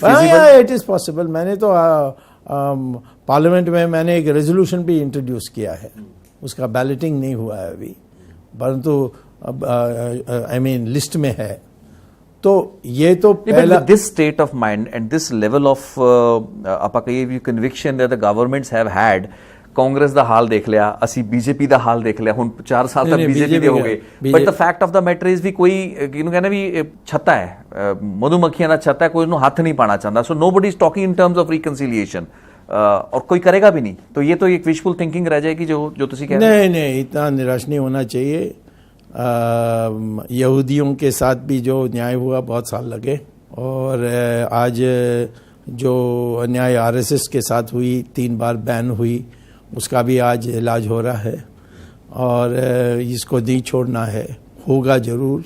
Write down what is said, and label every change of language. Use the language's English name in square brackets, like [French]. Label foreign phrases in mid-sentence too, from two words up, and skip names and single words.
[Hindi] पॉसिबल। मैंने तो पार्लियामेंट में मैंने एक रेजोल्यूशन भी इंट्रोड्यूस किया है, उसका बैलेटिंग नहीं हुआ है अभी, परंतु [English] I mean [Hindi] लिस्ट में है। तो ये तो पहला [English] This state of mind and this level of [Punjabi] ਆਪਾਂ ਕਹੀਏ ਵੀ [English] conviction that the governments have had, [Punjabi] ਕਾਂਗਰਸ ਦਾ ਹਾਲ ਦੇਖ ਲਿਆ, ਅਸੀਂ ਬੀਜੇਪੀ ਦਾ ਹਾਲ ਦੇਖ ਲਿਆ, ਹੁਣ 4 ਸਾਲ ਤੱਕ ਬੀਜੇਪੀ ਦੇ ਹੋ ਗਏ, [English] But the fact of the matter is [Punjabi] ਵੀ ਕੋਈ ਕਿਹਨੂੰ ਕਹਿੰਦੇ ਵੀ ਛੱਤਾ ਹੈ, ਮਧੂਮੱਖੀਆਂ ਦਾ ਛੱਤਾ ਹੈ, ਕੋਈ ਉਹਨੂੰ ਹੱਥ ਨਹੀਂ ਪਾਣਾ ਚਾਹੁੰਦਾ। [English] So nobody is talking in terms of reconciliation, [Hindi] और कोई करेगा भी नहीं, तो ये तो एक [English] wishful thinking [Hindi] रह जाएगी जो तुसी कह रहे हैं। नहीं, इतना निराश नहीं होना चाहिए। यहूदियों के साथ भी जो न्याय हुआ बहुत साल लगे, और आज जो अन्याय आरएसएस के साथ हुई, 3 बार बैन हुई, उसका भी आज इलाज हो रहा है, और इसको नहीं छोड़ना है, होगा ज़रूर।